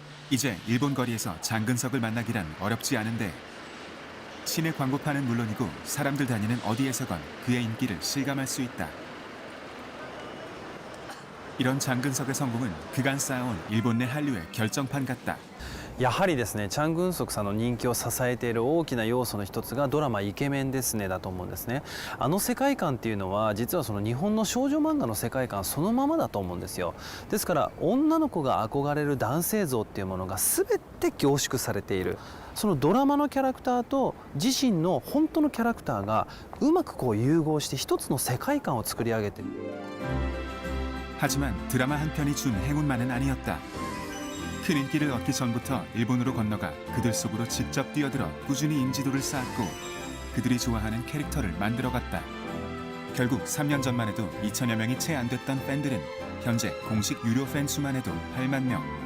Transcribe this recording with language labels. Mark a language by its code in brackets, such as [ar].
[ko] 이제 일본 거리에서 장근석을 만나기란 어렵지 않은데 시내 광고판은 물론이고 사람들 다니는 어디에서건 그의 인기를 실감할 수 있다. 이런 장근석의 성공은 그간 쌓아온 일본 내 한류의 결정판 같다. [ja] やはりですね、チャン・グンソクさんの人気を支えている大きな要素の一つがドラマ「イケメンですね」だと思うんですね。あの世界観っていうのは実はその日本の少女漫画の世界観そのままだと思うんですよ。ですから女の子が憧れる男性像っていうものが全て凝縮されている。そのドラマのキャラクターと自身の本当のキャラクターがうまくこう融合して一つの世界観を作り上げている。 [ko] 하지만 드라마 한 편이 준 행운만은 아니었다. 큰 인기를 얻기 전부터 일본으로 건너가 그들 속으로 직접 뛰어들어 꾸준히 인지도를 쌓았고 그들이 좋아하는 캐릭터를 만들어갔다. 결국 3년 전만 해도 2천여 명이 채 안 됐던 팬들은 현재 공식 유료 팬 수만 해도 8만 명.